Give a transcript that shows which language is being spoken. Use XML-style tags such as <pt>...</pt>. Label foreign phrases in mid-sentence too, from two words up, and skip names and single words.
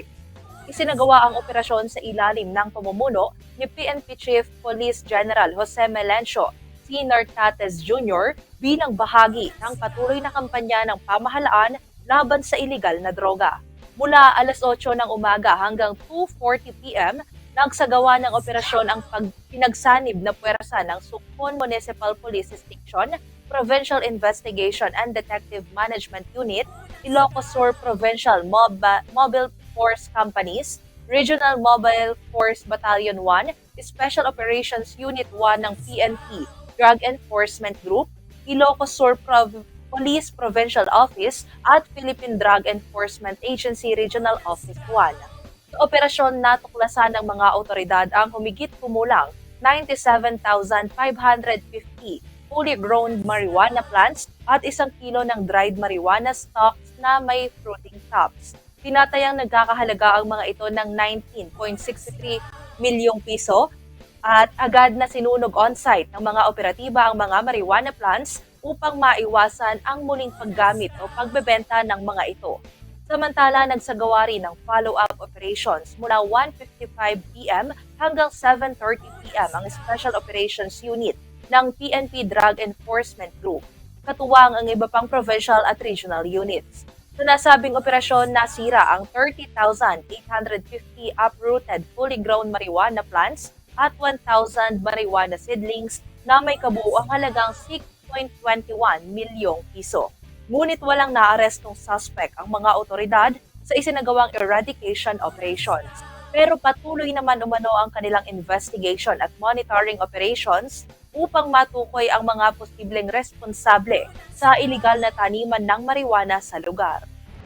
<tl>Isinagawa ang operasyon sa ilalim ng pamumuno ni PNP Chief Police General Jose Melencio C. Nartates Jr. bilang bahagi ng patuloy na kampanya ng pamahalaan laban sa iligal na droga. Mula alas 8 ng umaga hanggang 2:40 p.m., nagsagawa ng operasyon ang pinagsanib na puwersa ng Sugpon Municipal Police Station, Provincial Investigation and Detective Management Unit, Ilocos Sur Provincial Mobile Force Companies, Regional Mobile Force Battalion 1, Special Operations Unit 1 ng PNP Drug Enforcement Group, Ilocos Sur Police Provincial Office at Philippine Drug Enforcement Agency Regional Office 1. Sa operasyon, natuklasan ng mga otoridad ang humigit kumulang 97,550</tl> <en>fully grown marijuana plants</en> <tl>at 1 kilo ng</tl> <en>dried marijuana stalks</en> <tl>na may</tl> <en>fruiting tops.</en> <tl>Tinatayang nagkakahalaga ang mga ito ng 19.63 milyong piso at agad na sinunog on-site ng mga operatiba ang mga</tl> <en>marijuana plants</en> <tl>upang maiwasan ang muling paggamit o pagbebenta ng mga ito. Samantala, nagsagawa rin ng</tl> <en>follow-up operations</en> <tl>mula 1:55 p.m. hanggang 7:30 p.m. ang Special Operations Unit ng PNP Drug Enforcement Group, katuwang ang iba pang provincial at</tl> <en>regional units.</en> <tl>Sa nasabing operasyon, nasira ang 30,850</tl> <en>uprooted fully grown marijuana plants</en> <tl>at 1,000</tl> <en>marijuana seedlings</en> <tl>na may kabuuang halagang 6.21 milyong piso. Ngunit walang naarestong suspect ang mga otoridad sa isinagawang</tl> <en>eradication operations.</en> <tl>Pero patuloy naman umano ang kanilang investigation at</tl> <en>monitoring operations</en> <tl>upang matukoy ang mga posibleng responsable sa iligal na taniman ng marijuana sa lugar.</tl>